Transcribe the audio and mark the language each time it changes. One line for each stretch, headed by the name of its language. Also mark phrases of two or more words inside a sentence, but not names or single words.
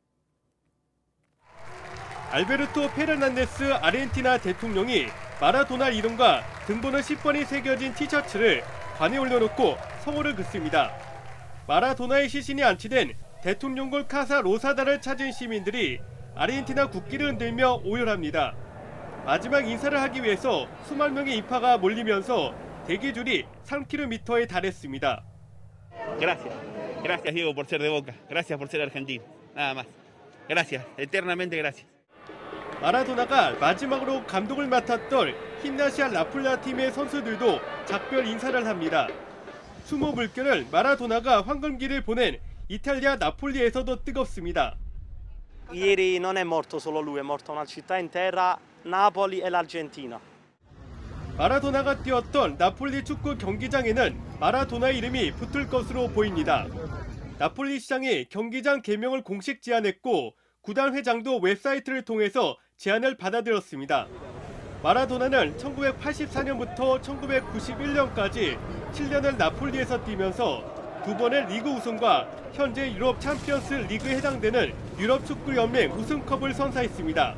Korean: 알베르토 페르난데스 아르헨티나 대통령이 마라도나 이름과 등번호 10번이 새겨진 티셔츠를 관에 올려놓고 성호를 긋습니다. 마라도나의 시신이 안치된 대통령궁 카사 로사다를 찾은 시민들이 아르헨티나 국기를 흔들며 오열합니다. 마지막 인사를 하기 위해서 수만 명의 인파가 몰리면서 대기줄이 3km에 달했습니다.
Spanish: Gracias. Gracias, Diego, por ser de Boca. Gracias por ser argentino. Nada más. Gracias. Eternamente gracias.
Korean: 마라도나가 마지막으로 감독을 맡았던 힌나시아 라플라 팀의 선수들도 작별 인사를 합니다. 수모 물결을 마라도나가 황금기를 보낸 이탈리아 나폴리에서도 뜨겁습니다.
Italian: Ieri non è morto solo lui, è morta una città intera, Napoli e l'Argentina.
Korean: 마라도나가 뛰었던 나폴리 축구 경기장에는 마라도나의 이름이 붙을 것으로 보입니다. 나폴리 시장이 경기장 개명을 공식 제안했고 구단 회장도 웹사이트를 통해서 제안을 받아들였습니다. 마라도나는 1984년부터 1991년까지 7년을 나폴리에서 뛰면서 2번의 리그 우승과 현재 유럽 챔피언스 리그에 해당되는 유럽 축구 연맹 우승컵을 선사했습니다.